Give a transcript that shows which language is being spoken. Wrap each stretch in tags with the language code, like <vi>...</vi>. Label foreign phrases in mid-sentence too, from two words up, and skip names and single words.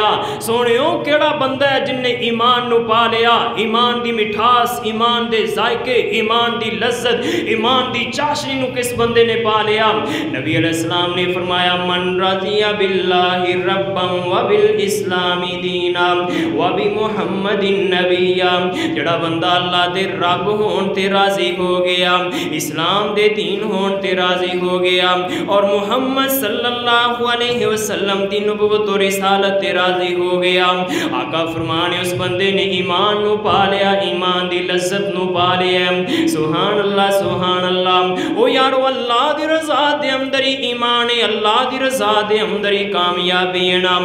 <pa>سونےوں کیڑا بندہ ہے جن نے ایمان نو پا لیا، ایمان دی مٹھاس، ایمان دے ذائقے، ایمان دی لذت، ایمان دی چاشنی نو کس بندے نے پا لیا؟ نبی</pa> <ar>علیہ السلام</ar> <pa>نے فرمایا</pa> <ar>من رضی باللہ ربا وبالاسلام دینا وبمحمد نبیا،</ar> <pa>جڑا بندہ اللہ دے رب ہون تے راضی ہو گیا، اسلام دے دین ہون تے راضی ہو گیا، اور محمد</pa> <ar>صلی اللہ علیہ وسلم</ar> <pa>دی نبوت و رسالت تے راضی ہو گیا، آقا فرمانے اس بندے نے ایمان نو پا لیا، ایمان دی لذت نو پا لیا۔</pa> <ar>سبحان اللہ سبحان اللہ۔</ar> <pa>او یارو اللہ دی رضا دے اندر ہی ایمان ہے، اللہ دی رضا دے اندر ہی کامیابی ہے نا۔</pa>